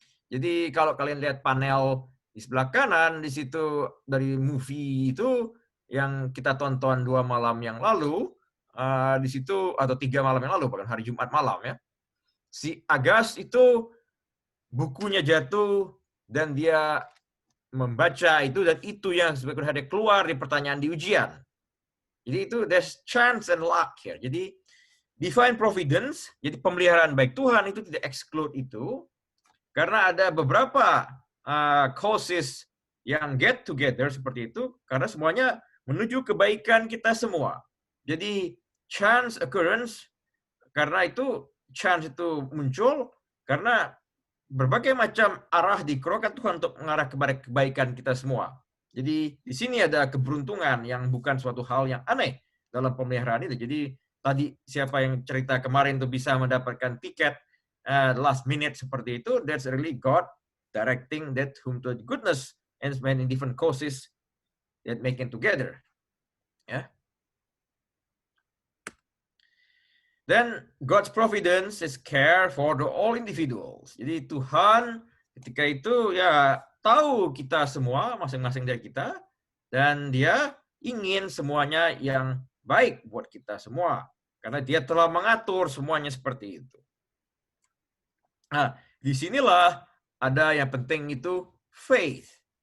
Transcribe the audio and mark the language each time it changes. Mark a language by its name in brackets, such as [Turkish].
[Indonesian] Jadi kalau kalian lihat panel di sebelah kanan, di situ dari movie itu yang kita tonton 2 malam yang lalu, di situ atau 3 malam yang lalu, bahkan hari Jumat malam ya. Si Agas itu bukunya jatuh dan dia membaca itu, dan itu yang sebagian hari keluar di pertanyaan di ujian. Jadi itu [English] there's chance and luck here. [Indonesian] Jadi divine providence, jadi pemeliharaan baik Tuhan itu tidak exclude itu, karena ada beberapa causes yang [English] get together [Indonesian] seperti itu, karena semuanya menuju kebaikan kita semua. Jadi chance occurrence, karena itu chance itu muncul karena berbagai macam arah dikerokan Tuhan untuk mengarah kepada kebaikan kita semua. Jadi di sini ada keberuntungan yang bukan suatu hal yang aneh dalam pemeliharaan itu. Jadi tadi siapa yang cerita kemarin itu bisa mendapatkan tiket last minute seperti itu, [English] that's really God directing that whom to goodness and many different causes that make it together. [Indonesian] Ya. [English] Then God's providence is care for the all individuals. [Indonesian] Jadi Tuhan ketika itu ya tahu kita semua, masing-masing dari kita, dan dia ingin semuanya yang baik buat kita semua. Karena dia telah mengatur semuanya seperti itu. Nah, disinilah ada yang penting itu faith.